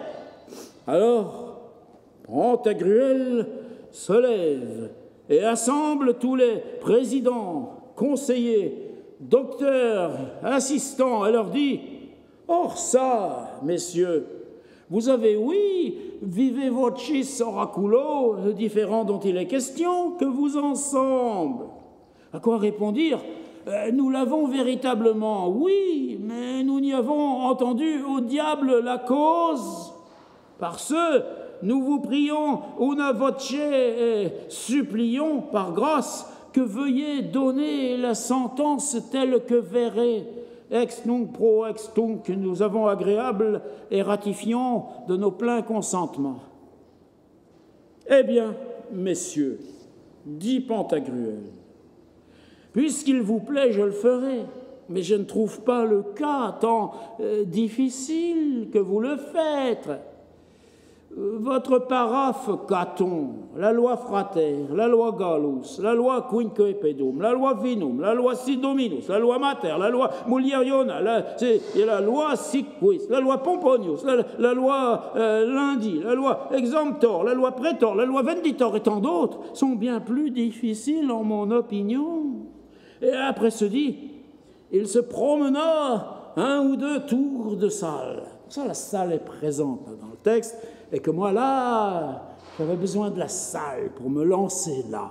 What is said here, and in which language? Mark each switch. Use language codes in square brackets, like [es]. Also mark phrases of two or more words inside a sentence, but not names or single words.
[fr] Alors, Pantagruel se lève et assemble tous les présidents, conseillers, docteurs, assistants, et leur dit « Or ça, messieurs, vous avez, oui, [la] vive vocis oraculo, [fr] le différend dont il est question, que vous ensemble. » À quoi répondirent « Nous l'avons véritablement, oui, mais nous n'y avons entendu au diable la cause. Par ce, nous vous prions [la] una voce [fr] et supplions, par grâce, que veuillez donner la sentence telle que verrez. [la] Ex nunc pro ex tunc, [fr] nous avons agréable et ratifions de nos pleins consentements. » Eh bien, messieurs, dit Pantagruel, puisqu'il vous plaît, je le ferai, mais je ne trouve pas le cas tant difficile que vous le faites. Votre paraphe Caton, la loi Frater, la loi Gallus, la loi Quinque Pedum, la loi Vinum, la loi Sidominus, la loi Mater, la loi Mulieriona, la loi Siquis, la loi Pomponius, la loi Lundi, la loi Exemptor, la loi Prétor, la loi Venditor et tant d'autres sont bien plus difficiles en mon opinion. Et après ce dit, il se promena un ou deux tours de salle. Ça, la salle est présente dans le texte, et que moi, là, j'avais besoin de la salle pour me lancer là.